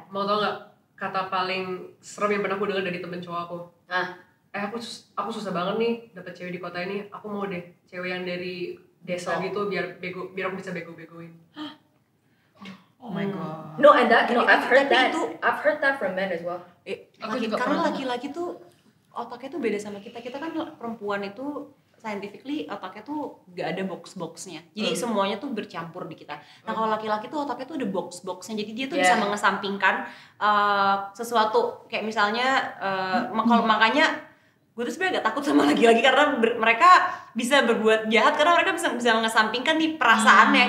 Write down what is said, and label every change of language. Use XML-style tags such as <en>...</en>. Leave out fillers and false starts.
<id>Mau tau gak kata paling serem yang pernah aku dengar dari temen cowok aku? Aku susah banget nih dapet cewek di kota ini. Aku mau deh cewek yang dari desa gitu biar aku bisa bego-begoin.</id> <en>Oh my god. No, and I've heard that from men as well.</en> <id>Karena laki-laki tuh otaknya tuh beda sama kita. Kita kan perempuan itu scientifically otaknya tuh gak ada box-boxnya. Jadi semuanya tuh bercampur di kita. Nah kalau laki-laki tuh otaknya tuh ada box-boxnya. Jadi dia tuh bisa mengesampingkan sesuatu kayak misalnya kalau makanya gue tuh sebenarnya gak takut sama laki-laki karena mereka bisa berbuat jahat karena mereka bisa mengesampingkan nih perasaannya.</id>